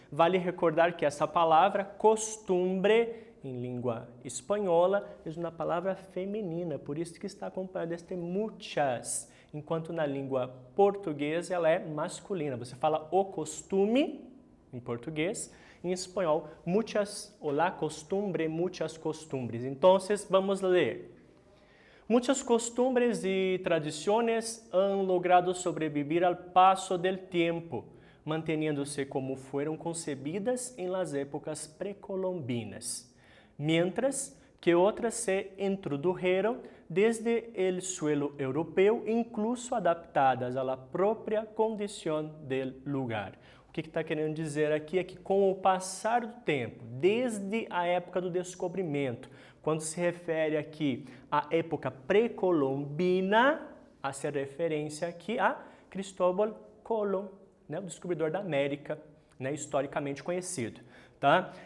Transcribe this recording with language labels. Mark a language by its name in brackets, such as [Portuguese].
[Portuguese] Vale recordar que essa palavra costumbre, em língua espanhola, é uma palavra feminina, por isso que está acompanhada de muchas, enquanto na língua portuguesa ela é masculina. Você fala o costume, em português, em espanhol, muchas, o [Spanish] la costumbre, muchas costumbres. [Portuguese] Então, vamos ler. [Spanish] Muchas costumbres y tradiciones han logrado sobrevivir al paso del tiempo, manteniéndose como fueron concebidas en las épocas precolombinas, mientras que otras se introdujeron desde el suelo europeo, incluso adaptadas a la propia condición del lugar. [Portuguese] O que está querendo dizer aqui é que com o passar do tempo, desde a época do descobrimento, quando se refere aqui à época pré-colombina, hace referência aqui a Cristóbal Colón, né, o descobridor da América, né, historicamente conhecido. Tá?